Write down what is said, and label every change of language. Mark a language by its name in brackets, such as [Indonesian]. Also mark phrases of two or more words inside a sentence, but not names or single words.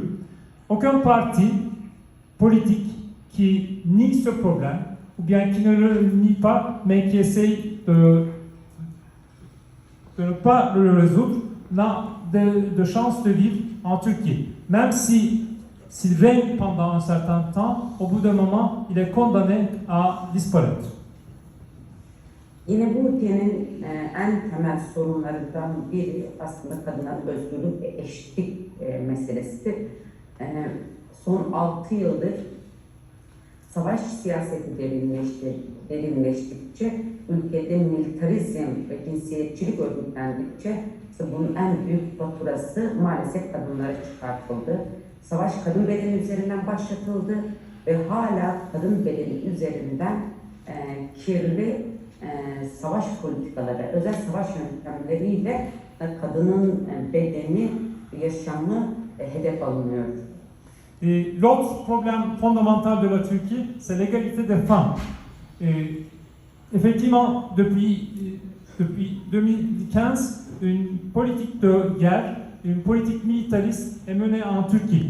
[French] Aucun parti politique qui nie ce problème, ou bien qui ne le nie pas, mais qui essaye de ne pas le résoudre, n'a de chance de vivre en Turquie. Même s'il règne pendant un certain temps, au bout d'un moment, il est condamné à disparaître. [Turkish] Yine bu ülkenin en temel sorunlarından biri aslında kadınların özgürlük ve eşitlik meselesidir. Son 6 yıldır savaş siyaseti derinleştikçe, ülkede militarizm ve cinsiyetçilik örgütlendikçe bunun en büyük faturası maalesef kadınlara çıkartıldı. Savaş kadın bedeni üzerinden başlatıldı ve hala kadın bedeni üzerinden kirli savaş politikaları, özel savaş yöntemleriyle kadının bedeni, yaşamı hedef alınıyor. [French] L'autre problème fondamental de la Turquie, c'est l'égalité des femmes. Effectivement, depuis 2015, une politique de guerre, une politique militariste est menée en Turquie.